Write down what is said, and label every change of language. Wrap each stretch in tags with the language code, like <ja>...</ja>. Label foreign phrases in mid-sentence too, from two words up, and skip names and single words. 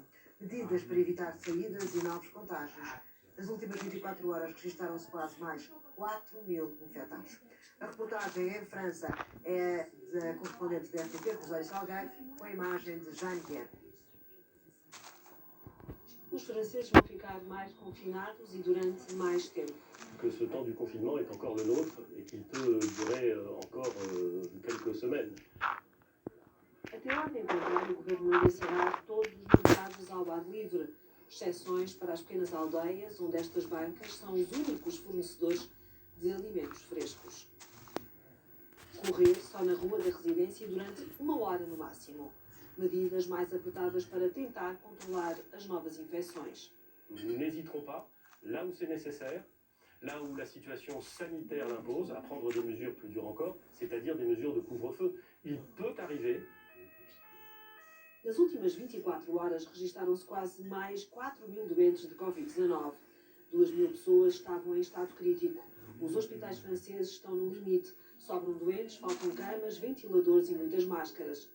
<pt>Medidas para evitar saídas e novos contágios. Nas últimas 24 horas registaram-se quase mais 4.000 infectados. A reportagem em França é da correspondente da RTP, Rosário Salgueiro, com a imagem de Jeanne Guerre. Os franceses vão ficar mais confinados e durante mais tempo.</pt> <fr>Que ce temps du confinement est encore le nôtre et qu'il peut durer encore quelques semaines.</fr> <pt>Até lá de encontrar, o governo não deixará todos os mercados ao ar livre, exceções para as pequenas aldeias, onde estas bancas são os únicos fornecedores de alimentos frescos. Correr só na rua da residência durante 1 hora no máximo. Medidas mais apertadas para tentar controlar as novas infecções.</pt> <fr>Nous n'hésiterons pas, là où c'est nécessaire, là où la situation sanitaire l'impose, à prendre des mesures plus dures encore, c'est-à-dire des mesures de couvre-feu. Il peut arriver.</fr> <pt>Nas últimas 24 horas registaram-se quase mais 4.000 doentes de Covid-19. 2.000 pessoas estavam em estado crítico. Os hospitais franceses estão no limite. Sobram doentes, faltam camas, ventiladores e muitas máscaras.</pt>